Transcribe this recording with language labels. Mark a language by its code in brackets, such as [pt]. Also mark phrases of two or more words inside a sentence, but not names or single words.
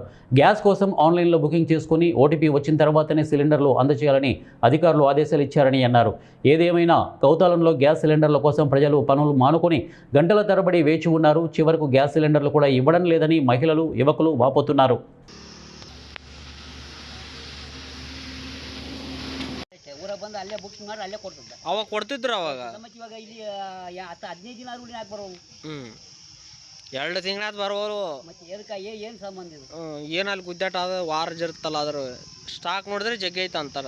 [te] గ్యాస్ కోసం ఆన్లైన్లో బుకింగ్ చేసుకుని ఓటీపీ వచ్చిన తర్వాతనే సిలిండర్లు అందజేయాలని అధికారులు ఆదేశాలు ఇచ్చారని అన్నారు. ఏదేమైనా కౌతాలంలో గ్యాస్ సిలిండర్ల కోసం ప్రజలు పనులు మానుకొని గంటల తరబడి వేచి ఉన్నారు. చివరకు గ్యాస్ సిలిండర్లు కూడా ఇవ్వడం లేదని మహిళలు, యువకులు వాపోతున్నారు. [kn] ಬಂದು ಅಲ್ಲೇ ಬುಕ್ ಮಾಡಿ ಅಲ್ಲೇ ಕೊಡ್ತಿದ್ದ. ಅವಾಗ ಕೊಡ್ತಿದ್ರು ಅವಾಗ. ಮತ್ತೆ ಇವಾಗ ಇಲ್ಲಿ 10-15 ದಿನ ಆದ್ರೂ ಯಾಕೆ ಬರೋವು? 2 ತಿಂಗಳಾದ ಬರೋರು. ಮತ್ತೆ ಎದಕ್ಕೆ ಏನು ಸಂಬಂಧ ಇದು? ಏನು ಅಲ್ಲಿ ಗುದ್ದಾಟ ಅದ ವಾರ ಇರುತ್ತಲ್ಲ, ಅದ್ರ ಸ್ಟಾಕ್ ನೋಡಿದ್ರೆ ಜಗ್ಗಿ ಐತೆ ಅಂತಾರೆ.